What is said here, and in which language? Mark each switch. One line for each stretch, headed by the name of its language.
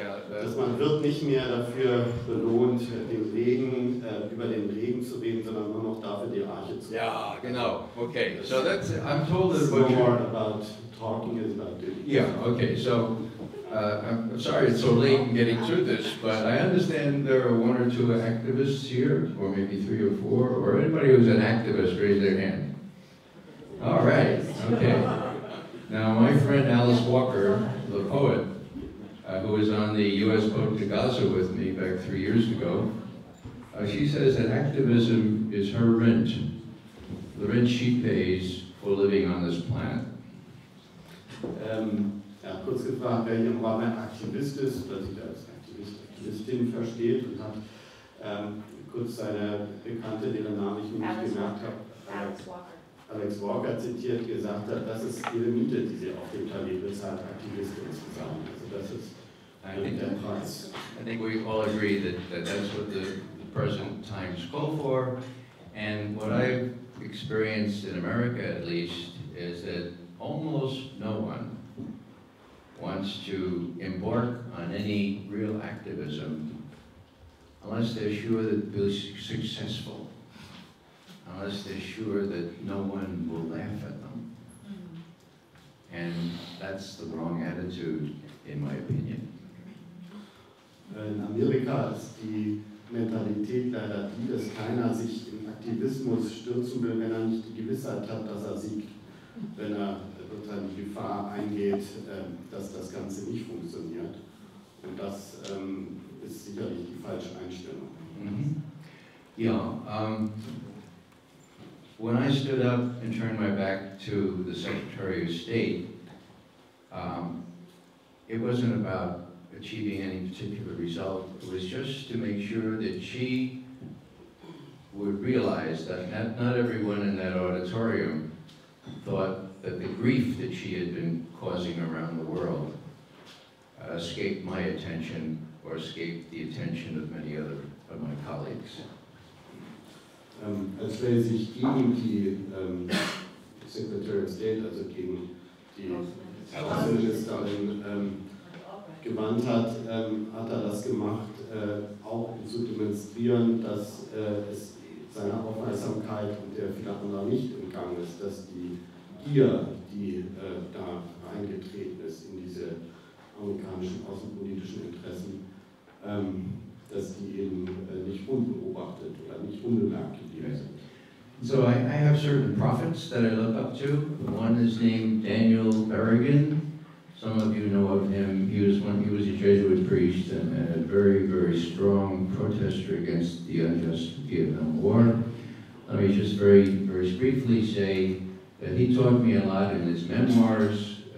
German: Dass man wird nicht mehr dafür belohnt, über den Regen zu reden, sondern nur noch dafür die Arche zu reden. Ja, genau.
English: Okay, so that's, I'm told that it's more about talking is about doing. Yeah, okay, so I'm sorry it's so late in getting through this, but I understand there are 1 or 2 activists here, or maybe 3 or 4, or anybody who's an activist, raise their hand. All right, okay. Now my friend Alice Walker, the poet, who was on the U.S. boat to Gaza with me back 3 years ago, she says that activism is her rent, the rent she pays for living on this planet.
German: Er hat kurz gefragt, wer hier im Rahmen Aktivist ist, oder sich als Aktivistin versteht, und hat kurz seine Bekannte, deren Namen ich mir nicht gemerkt habe, Alex Walker zitiert, gesagt hat, das ist ihre Miete, die sie auf dem Talent bezahlt, Aktivistin zu sein. Also das ist der Preis.
English: I think we all agree that that's what the present times call for, and what I've experienced in America at least is that almost no one wants to embark on any real activism unless they're sure that they'll be successful, unless they're sure that no one will laugh at them. And that's the wrong attitude, in my opinion.
German: In Amerika ist die Mentalität leider die, dass keiner sich in Aktivismus stürzen will, wenn er nicht die Gewissheit hat, dass er siegt. Wenn er sozusagen die Gefahr eingeht, dass das Ganze nicht funktioniert. Und das ist sicherlich die falsche Einstellung.
English: Mm-hmm. Yeah. when I stood up and turned my back to the Secretary of State, it wasn't about achieving any particular result. It was just to make sure that she would realize that not everyone in that auditorium thought that the grief that she had been causing around the world escaped my attention or escaped the attention of many other of my colleagues.
German: Als Ray sich gegen die
English: Secretary of State,
German: also gegen die Außenministerin gewandt hat, hat das gemacht, auch um zu demonstrieren, dass es seiner Aufmerksamkeit und der vieler anderer nicht entgangen ist, dass die Gier, die da reingetreten ist in diese amerikanischen außenpolitischen Interessen, dass die eben nicht unbeobachtet oder nicht unbemerkt geblieben sind.
English: So I have certain prophets that I look up to. One is named Daniel Reagan. Some of you know of him. He was a Jesuit priest and a very, very strong protester against the unjust Vietnam War. Let me just very, very briefly say that he taught me a lot in his memoirs.